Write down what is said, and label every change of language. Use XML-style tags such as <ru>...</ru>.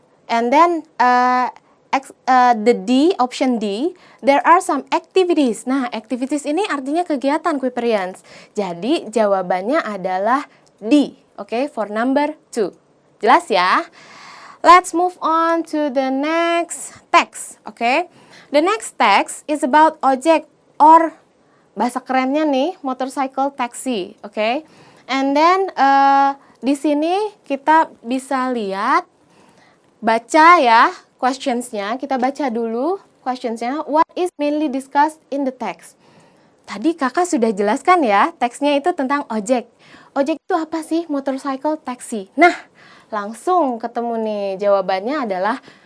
<en>And then the D, option D, there are some activities.</en> <id>Nah, activities ini artinya kegiatan Kuiperians. Jadi jawabannya adalah D, oke,</id> <en>for number 2.</en> <id>Jelas ya?</id> <en>Let's move on to the next text, okay? The next text is about ojek or</en> <id>bahasa kerennya nih</id> <en>motorcycle taxi, okay? And then</en> <id>di sini kita bisa lihat, baca ya questions-nya. Kita baca dulu questions-nya.</id> <en>What is mainly discussed in the text?</en> <id>Tadi kakak sudah jelaskan ya, teksnya itu tentang ojek. Ojek itu apa sih? Motorcycle taxi. Nah, langsung ketemu nih, jawabannya adalah</id>